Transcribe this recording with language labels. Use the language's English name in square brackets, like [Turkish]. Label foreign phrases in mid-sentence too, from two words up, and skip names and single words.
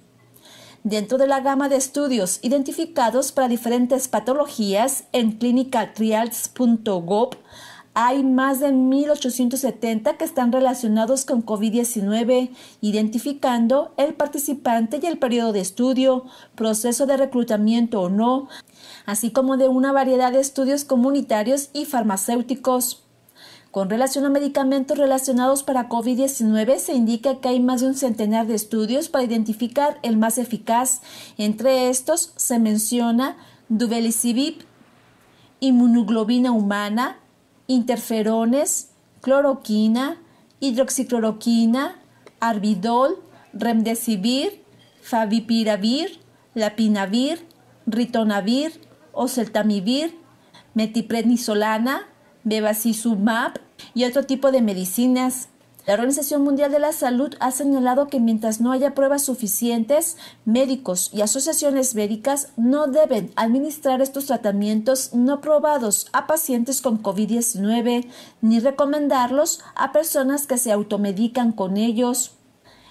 [Spanish] Dentro de la gama de estudios identificados para diferentes patologías en clinicaltrials.gov, hay más de 1.870 que están relacionados con COVID-19, identificando el participante y el periodo de estudio, proceso de reclutamiento o no, así como de una variedad de estudios comunitarios y farmacéuticos. Con relación a medicamentos relacionados para COVID-19, se indica que hay más de un centenar de estudios para identificar el más eficaz. Entre estos se menciona Duvelisibib, inmunoglobina humana, interferones, cloroquina, hidroxicloroquina, Arbidol, Remdesivir, Favipiravir, Lapinavir, Ritonavir, Oseltamivir, Metiprednisolana, Bevacizumab y otro tipo de medicinas. La Organización Mundial de la Salud ha señalado que mientras no haya pruebas suficientes, médicos y asociaciones médicas no deben administrar estos tratamientos no probados a pacientes con COVID-19 ni recomendarlos a personas que se automedican con ellos.